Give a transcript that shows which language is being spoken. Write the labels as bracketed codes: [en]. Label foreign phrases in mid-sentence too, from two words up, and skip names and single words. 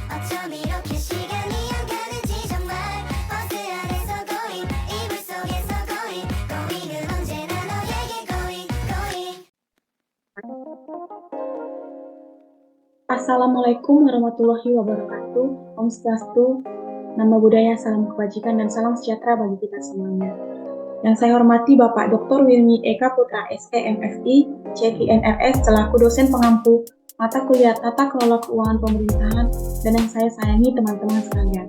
[ko] 어쩜 이렇게 시간이 안 가는지 정말 버스 안에서 고잉 이불 속에서 고잉 고잉은 언제나 너에게 [en] going going. [ar] السلام عليكم ورحمة الله وبركاته. [ban] Om Swastiastu, [id] Nama Budaya, salam kebajikan, dan salam sejahtera bagi kita semuanya. Yang saya hormati Bapak Dr. Wilmi Eka Putra SE MFI, CKNRS, selaku dosen pengampu mata kuliah Tata Kelola Keuangan Pemerintahan, dan yang saya sayangi teman-teman sekalian.